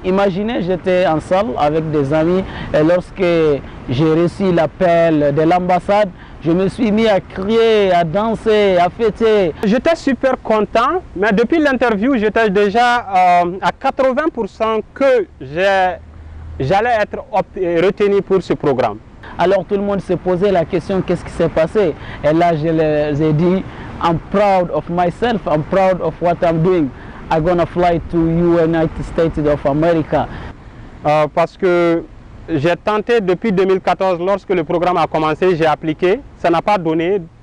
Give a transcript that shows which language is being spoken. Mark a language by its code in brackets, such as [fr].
[fr] Imaginez, j'étais en salle avec des amis et lorsque j'ai reçu l'appel de l'ambassade, je me suis mis à crier, à danser, à fêter. J'étais super content, mais depuis l'interview, j'étais déjà à 80% que j'allais être retenu pour ce programme. Alors tout le monde s'est posé la question, qu'est-ce qui s'est passé? Et là, je leur ai dit, [en] I'm proud of myself, I'm proud of what I'm doing. I'm gonna fly to United States of America. [fr] Parce que j'ai tenté depuis 2014, lorsque le programme a commencé, j'ai appliqué, ça n'a pas donné.